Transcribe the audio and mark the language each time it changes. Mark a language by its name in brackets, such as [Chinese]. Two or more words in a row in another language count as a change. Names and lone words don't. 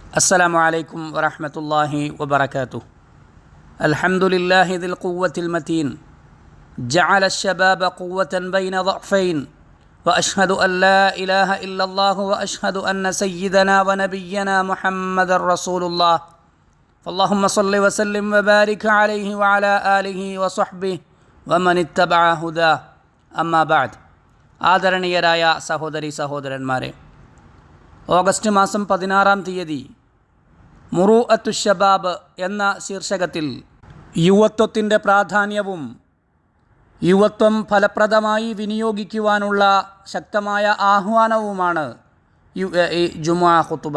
[Arabic] السلام عليكم ورحمة الله وبركاته. الحمد لله ذي القوة المتين جعل الشباب قوة بين ضعفين، وأشهد أن لا إله إلا الله وأشهد أن سيدنا ونبينا محمد رسول الله، فاللهم صل وسلم وبارك عليه وعلى آله وصحبه ومن اتبع هداه. أما بعد. [Malayalam] ആദരണീയരായ സഹോദരി സഹോദരന്മാരെ, ഓഗസ്റ്റ് മാസം 16-ാം തീയതി മുറൂഅത്തു ശബാബ് എന്ന ശീർഷകത്തിൽ യുവത്വത്തിൻ്റെ പ്രാധാന്യവും യുവത്വം ഫലപ്രദമായി വിനിയോഗിക്കുവാനുള്ള ശക്തമായ ആഹ്വാനവുമാണ് ഈ ജുമുഅ ഖുതുബ.